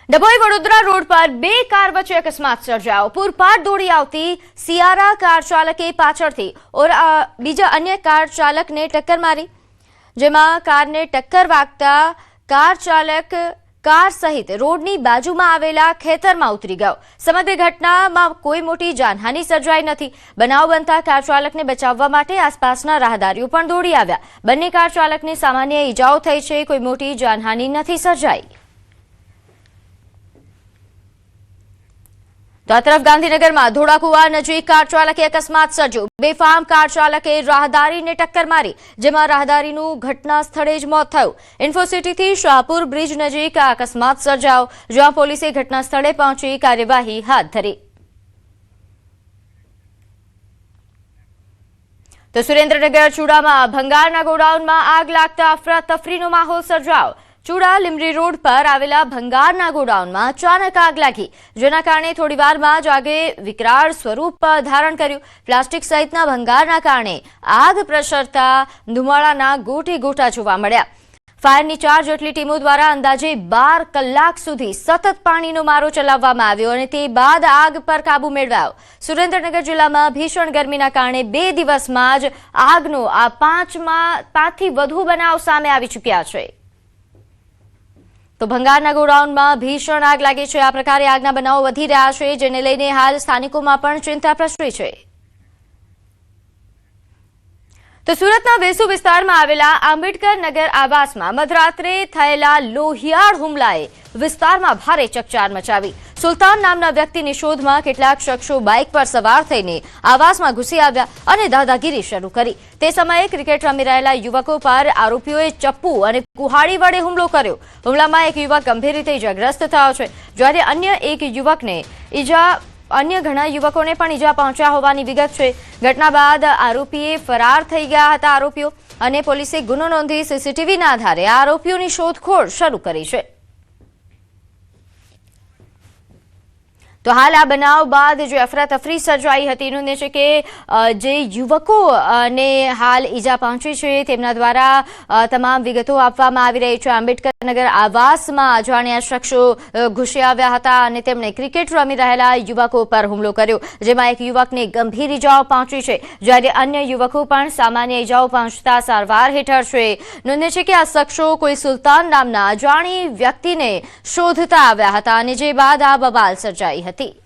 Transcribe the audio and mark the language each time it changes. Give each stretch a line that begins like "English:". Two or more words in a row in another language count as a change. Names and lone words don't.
Gujarati: ડભોઈ વડોદરા રોડ પર બે કાર વચ્ચે અકસ્માત સર્જાયો। પૂરપાટ દોડી આવતી સિયારા કાર ચાલકે પાછળથી બીજા અન્ય કાર ચાલકને ટક્કર મારી, જેમાં કારને ટક્કર વાગતા કાર ચાલક કાર સહિત રોડની બાજુમાં આવેલા ખેતરમાં ઉતરી ગયો। સમગ્ર ઘટનામાં કોઈ મોટી જાનહાનિ સર્જાઈ નથી। બનાવ બનતા કાર ચાલકને બચાવવા માટે આસપાસના રાહદારીઓ પણ દોડી આવ્યા। બંને કાર ચાલકને સામાન્ય ઈજાઓ થઈ છે, કોઈ મોટી જાનહાનિ નથી સર્જાઈ। તો આ તરફ ગાંધીનગર માં ધોડાકુઆ નજીક કાર ચાલકે અકસ્માત સર્જ્યો। બેફામ કાર ચાલકે રાહદારી ને ટક્કર મારી, જેમાં રાહદારીનું ઘટના સ્થળે જ મોત થયું। ઇન્ફોસિટી થી શાહપુર બ્રિજ નજીક આ અકસ્માત સર્જાયો, જ્યાં પોલીસે ઘટના સ્થળે પહોંચી કાર્યવાહી હાથ ધરી। તો સુરેન્દ્રનગર ચૂડા માં ભંગારના ગોડાઉન માં આગ લાગતા અફરાતફરીનો માહોલ સર્જાયો। चूड़ा લીમડી રોડ પર આવેલા ભંગારના ગોડાઉન માં અચાનક આગ લાગી, જેના કારણે થોડીવારમાં જ આગે વિકરાળ સ્વરૂપ ધારણ કર્યું। પ્લાસ્ટિક સહિતના ભંગારના કારણે આગ પ્રસરતા ધુમાડાના ગોટે ગોટા જોવા મળ્યા। ફાયરની 4 જેટલી ટીમો દ્વારા અંદાજે 12 કલાક સુધી સતત પાણીનો મારો ચલાવવામાં આવ્યો અને તે બાદ આગ પર કાબુ મેળવાયો। સુરેન્દ્રનગર જિલ્લામાં ભીષણ ગરમીના કારણે 2 દિવસમાં જ આગનો આ 5થી વધુ બનાવ સામે આવી ચૂક્યા છે। તો ભંગારના ગોડાઉનમાં ભીષણ આગ લાગી છે। આ પ્રકારે આગના બનાવો વધી રહ્યા છે, જેને લઈને હાલ સ્થાનિકોમાં પણ ચિંતા પ્રસરી છે। તો સુરતના વેસુ વિસ્તારમાં આવેલા આંબેડકર નગર આવાસમાં મધ્યરાત્રે થયેલા લોહિયાળ હુમલાએ વિસ્તારમાં ભારે ચકચાર મચાવી। સુલતાન નામના વ્યક્તિની શોધમાં કેટલાક શખ્સો બાઇક પર સવાર થઈને આવાસમાં ઘુસી આવ્યા અને દાદાગીરી શરૂ કરી। તે સમયે ક્રિકેટ રમી રહેલા યુવકો પર આરોપીઓએ ચપ્પુ અને કુહાડી વડે હુમલો કર્યો। હુમલામાં એક યુવક ગંભીર રીતે ઇજાગ્રસ્ત થયો છે, જ્યારે અન્ય ઘણા યુવકોને પણ ઈજા પહોંચ્યા હોવાની વિગત છે। ઘટના બાદ આરોપીએ ફરાર થઈ ગયા હતા આરોપીઓ અને પોલીસે ગુનો નોંધી સીસીટીવીના આધારે આરોપીઓની શોધખોળ શરૂ કરી છે। તો હાલ આ બનાવ બાદ જો અફરાતફરી સર્જાઈ હતી, નોંધે છે કે જે યુવકો ને હાલ ઈજા પહોંચી છે તેમના દ્વારા તમામ વિગતો આપવામાં આવી રહી છે। આંબેડકર નગર આવાસમાં અજાણ્યા શખ્સો ઘુસી આવ્યા હતા અને તેમણે ક્રિકેટ રમી રહેલા યુવકો પર હુમલો કર્યો, જેમાં એક યુવકને ગંભીર ઈજાઓ પહોંચી છે, જ્યારે અન્ય યુવકો પણ સામાન્ય ઈજાઓ પહોંચતા સારવાર હેઠળ છે। નોંધે છે કે આ શખ્સો કોઈ સુલતાન નામના અજાણી વ્યક્તિને શોધતા આવ્યા હતા અને જે બાદ આ બબાલ સર્જાઈ હતી।